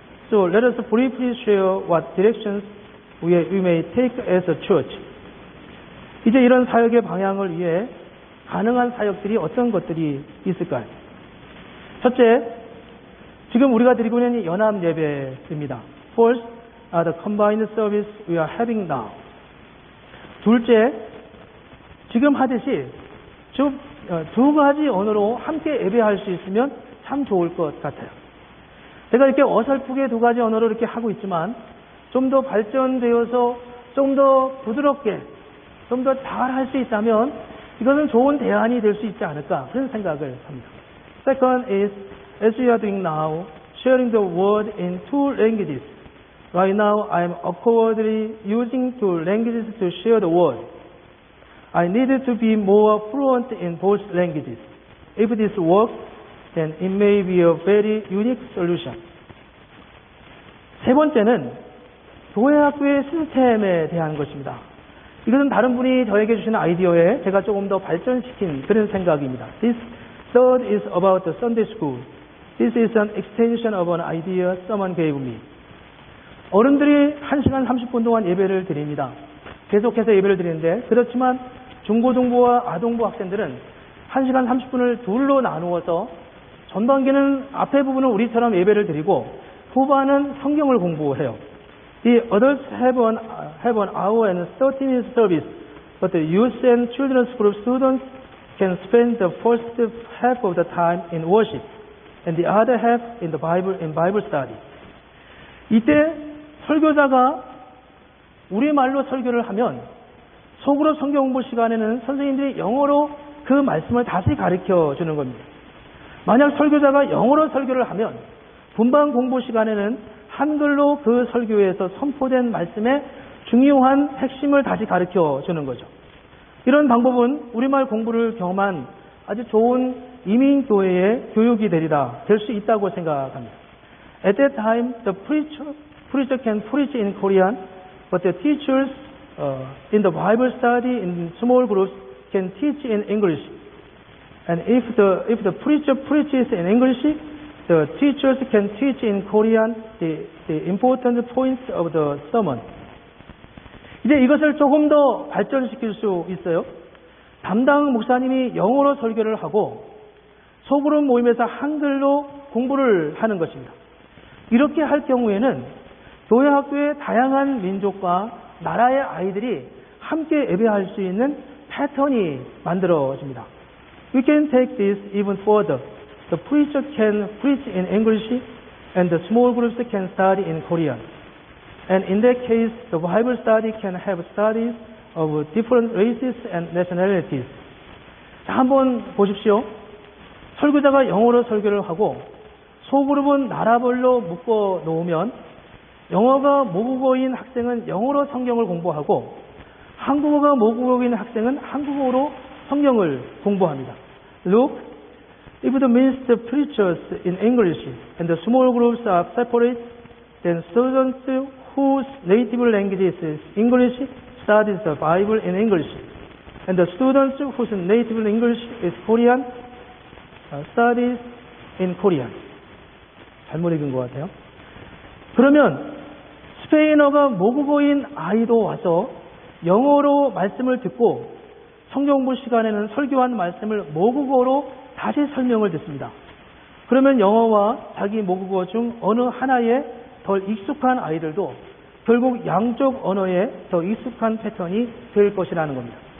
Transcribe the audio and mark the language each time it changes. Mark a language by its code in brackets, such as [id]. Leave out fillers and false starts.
[en] So let us briefly share what directions we may take as a church. [ko] 이제 이런 사역의 방향을 위해 가능한 사역들이 어떤 것들이 있을까요? 첫째, 지금 우리가 드리고 있는 연합 예배입니다. [en] First, the combined service we are having now. [ko] 둘째, 지금 하듯이 두 가지 언어로 함께 예배할 수 있으면 참 좋을 것 같아요. 제가 이렇게 어설프게 두 가지 언어로 이렇게 하고 있지만 좀 더 발전되어서 좀 더 부드럽게 좀 더 잘 할 수 있다면 이것은 좋은 대안이 될 수 있지 않을까 그런 생각을 합니다. [en] Second is, as we are doing now, sharing the word in two languages. Right now, I am awkwardly using two languages to share the word. I needed to be more fluent in both languages. If this works, then it may be a very unique solution. [ko] 세 번째는 교회학교의 시스템에 대한 것입니다. 이것은 다른 분이 저에게 주신 아이디어에 제가 조금 더 발전시킨 그런 생각입니다. [en] This third is about the Sunday school. This is an extension of an idea someone gave me. [ko] 어른들이 1시간 30분 동안 예배를 드립니다. 계속해서 예배를 드리는데 그렇지만 중고등부와 아동부 학생들은 1시간 30분을 둘로 나누어서 전반기는 앞에 부분은 우리처럼 예배를 드리고 후반은 성경을 공부해요. [en] The adults have an hour and 30 minutes service, but the youth and children's group students can spend the first half of the time in worship and the other half in Bible study. [ko] 이때 설교자가 우리말로 설교를 하면 속으로 성경 공부 시간에는 선생님들이 영어로 그 말씀을 다시 가르쳐 주는 겁니다. 만약 설교자가 영어로 설교를 하면 분반 공부 시간에는 한글로 그 설교에서 선포된 말씀의 중요한 핵심을 다시 가르쳐 주는 거죠. 이런 방법은 우리말 공부를 경험한 아주 좋은 이민교회의 교육이 되리라 될 수 있다고 생각합니다. [en] At that time, the preacher can preach in Korean, but the teachers in the Bible study in small groups can teach in English. And if the preacher preaches in English, the teachers can teach in Korean the important points of the sermon. [ko] 이제 이것을 조금 더 발전시킬 수 있어요. 담당 목사님이 영어로 설교를 하고 소그룹 모임에서 한글로 공부를 하는 것입니다. 이렇게 할 경우에는 교회 학교의 다양한 민족과 나라의 아이들이 함께 예배할 수 있는 패턴이 만들어집니다. [en] We can take this even further. The preacher can preach in English and the small groups can study in Korean. And in that case, the Bible study can have studies of different races and nationalities. [ko] 자, 한번 보십시오. 설교자가 영어로 설교를 하고 소그룹은 나라별로 묶어 놓으면 영어가 모국어인 학생은 영어로 성경을 공부하고 한국어가 모국어인 학생은 한국어로 성경을 공부합니다. [en] Look, if the minister preaches in English and the small groups are separate, then students whose native language is English studies the Bible in English, and the students whose native English is Korean studies in Korean. [ko] 잘못 읽은 것 같아요. 그러면 스페인어가 모국어인 아이도 와서 영어로 말씀을 듣고 성경 공부 시간에는 설교한 말씀을 모국어로 다시 설명을 듣습니다. 그러면 영어와 자기 모국어 중 어느 하나에 덜 익숙한 아이들도 결국 양쪽 언어에 더 익숙한 패턴이 될 것이라는 겁니다.